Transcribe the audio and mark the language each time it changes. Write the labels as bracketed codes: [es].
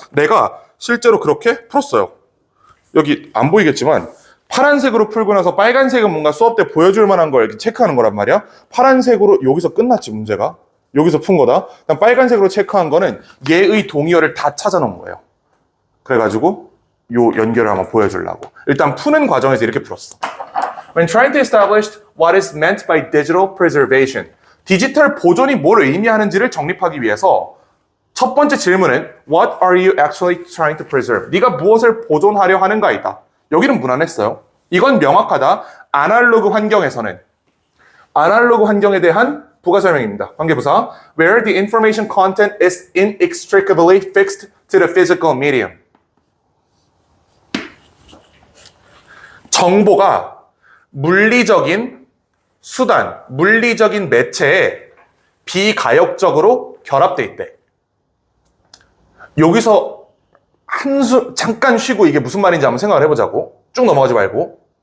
[ko] 내가 실제로 그렇게 풀었어요. 여기 안 보이겠지만 파란색으로 풀고 나서 빨간색은 뭔가 수업 때 보여줄 만한 걸 이렇게 체크하는 거란 말이야. 파란색으로 여기서 끝났지, 문제가. 여기서 푼 거다. 그다음 빨간색으로 체크한 거는 얘의 동의어를 다 찾아놓은 거예요. 그래가지고 요 연결을 한번 보여주려고. 일단 푸는 과정에서 이렇게 풀었어. [en] When trying to establish what is meant by digital preservation, [ko] 디지털 보존이 뭘 의미하는지를 정립하기 위해서 첫 번째 질문은 [en] What are you actually trying to preserve? [ko] 네가 무엇을 보존하려 하는가이다. 여기는 무난했어요. 이건 명확하다. 아날로그 환경에서는 아날로그 환경에 대한 부가 설명입니다. 관계부사. [en] Where the information content is inextricably fixed to the physical medium. [ko] 정보가 물리적인 수단, 물리적인 매체에 비가역적으로 결합돼 있대. 여기서 잠깐 쉬고 이게 무슨 말인지 한번 생각을 해보자고. 쭉 넘어가지 말고.